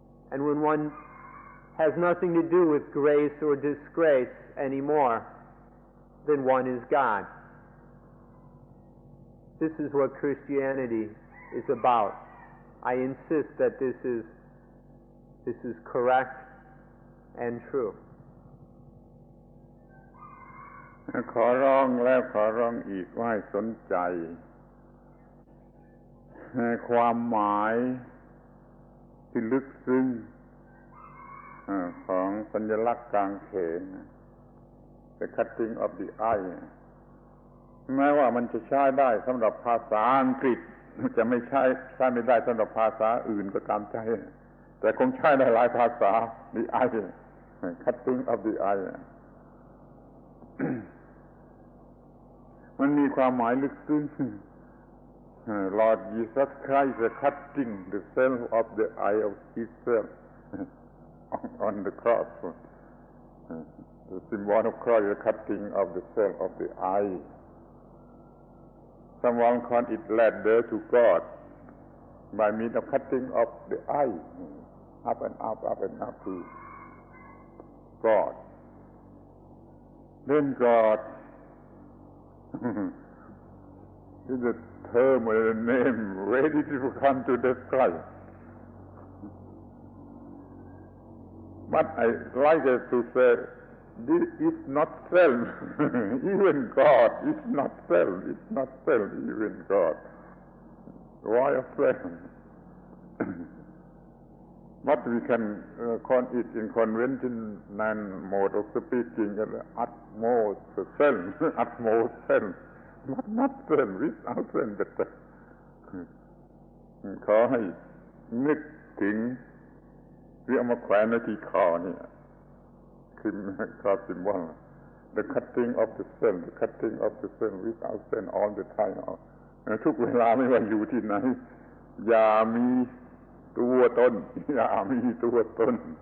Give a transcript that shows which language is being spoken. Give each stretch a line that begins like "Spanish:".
English: And when one has nothing to do with grace or disgrace anymore, then one is God. This is what Christianity is about. I insist that this is correct and true.
Thai: ขอร้องแล้วขอร้องอีกว่าให้สนใจความหมายที่ลึกซึ้งของสัญลักษณ์กางเขน
English: The cutting of the eye
Thai: แม้ว่ามันจะใช้ได้สำหรับภาษาอังกฤษจะไม่ใช้ไม่ได้สำหรับภาษาอื่นก็ตามใจแต่คงใช้ได้หลายภาษา
English: The eye cutting of the eye
Thai: มันมีความหมายลึกซึ้ง
English: Lord Jesus Christ cutting the self of the eye of himself on the cross. The symbol of cross is the cutting of the self of the eye. Someone called it ladder to God by means of cutting of the eye, up and up, up and up to God. Then God is a term or a name ready to come to describe. But I like to say, this is not self. Even God is not self. It's not self, even God. Why a self? But we can call it in conventional mode of speaking as utmost self, utmost self. Not self, without self, but
Thai: ขอให้นึกถึงที่เอามาแขวนไว้ที่คอนี่คือคอซิมบอล
English: The cutting of the self, the cutting of the self without self all the time
Thai: ทุกเวลาไม่ว่าอยู่ที่ไหนอย่ามีตัวตนอย่ามีตัวตน